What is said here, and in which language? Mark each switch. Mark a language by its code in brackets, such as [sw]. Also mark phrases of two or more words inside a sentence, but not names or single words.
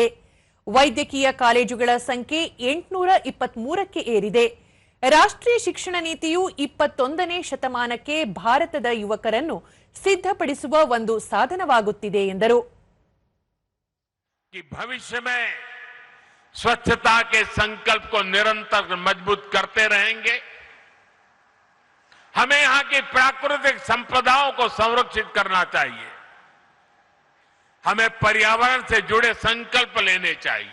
[kn] ವೈದ್ಯಕೀಯ ಕಾಲೇಜುಗಳ ಸಂಖ್ಯೆ 823ಕ್ಕೆ ಏರಿದೆ. ರಾಷ್ಟ್ರೀಯ ಶಿಕ್ಷಣ ನೀತಿಯು 21ನೇ ಶತಮಾನಕ್ಕೆ ಭಾರತದ ಯುವಕರನ್ನು ಸಿದ್ಧಪಡಿಸುವ ಒಂದು ಸಾಧನವಾಗುತ್ತಿದೆ ಎಂದರು. [hi] ಭವಿಷ್ಯ में स्वच्छता के संकल्प को निरंतर मजबूत करते रहेंगे. हमें यहां की प्राकृतिक संपदाओं को संरक्षित करना चाहिए. हमें पर्यावरण से जुड़े संकल्प लेने चाहिए.